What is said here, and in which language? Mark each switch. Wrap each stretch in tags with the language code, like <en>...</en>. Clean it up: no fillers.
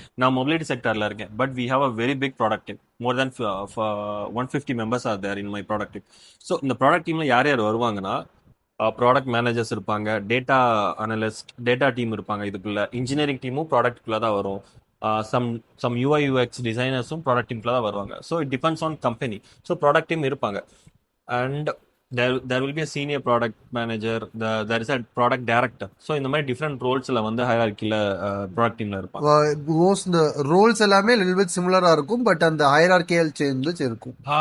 <ta>நான் மொபிலிட்டி செக்டர்ல இருக்கேன்,</ta> <en>But we have a very big product team. More than 150 members are there in my product team.</en> <ta>So இந்த product டீம்ல யார் யார் வருவாங்கன்னா, product managers இருப்பாங்க, data analyst, data team இருப்பாங்க. இதுக்குள்ள இன்ஜினியரிங் டீமும் ப்ராடக்ட்குள்ள தான் வரும். Some some UI UX டிசைனர்ஸும் product டீம்குள்ள தான் வருவாங்க.</ta> <en>So it depends on company. So</en> <ta>product team இருப்பாங்க.</ta> <en>And there will be a senior product manager, there is a product director.</en> <ta>So இந்த மாதிரி டிஃப்ரெண்ட் ரோல்ஸில் வந்து ஹைரார்க்கியில் ப்ராடக்ட் டீமில் இருப்பாங்க. மோஸ்ட் இந்த ரோல்ஸ் எல்லாமே லிட்டில் பிட் சிமிலரா இருக்கும், பட் அந்த ஹைரார்கியல் சேஞ்சஸ் இருக்கும்.</ta>